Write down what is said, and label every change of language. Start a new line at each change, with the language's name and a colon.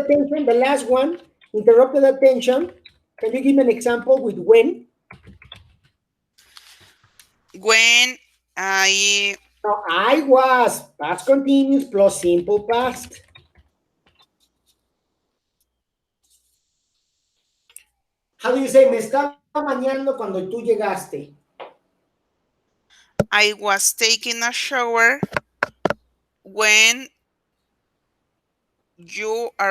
English: attention, the last one, interrupted attention. Can you give me an example with when? When I No, I was past continuous plus simple past. How do you say,
Spanish: me estaba bañando cuando tú llegaste?
English: I was taking a shower when you